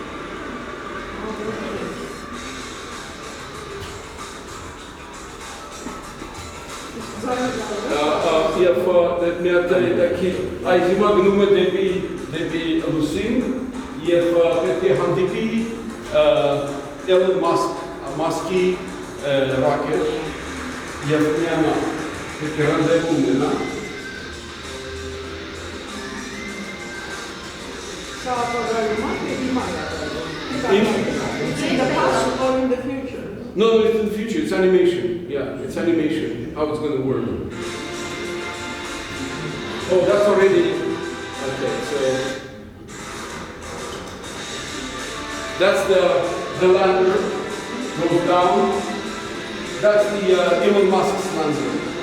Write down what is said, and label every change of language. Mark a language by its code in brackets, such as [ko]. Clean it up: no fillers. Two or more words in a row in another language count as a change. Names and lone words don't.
[hy] Եվ այս հիմա գնում է դեպի Լուսին և պետք է հանդիպի Էլոն Մասկի ռակետ և միանա, պետք է ռանդևու ունենա։ Սա ապագայում է հիմա [en] In the past or in the future? No, it's in the future, it's animation, yeah, it's animation, how it's going to work. Oh, that's already, okay, so that's the lander, goes down, that's the Elon Musk's lander.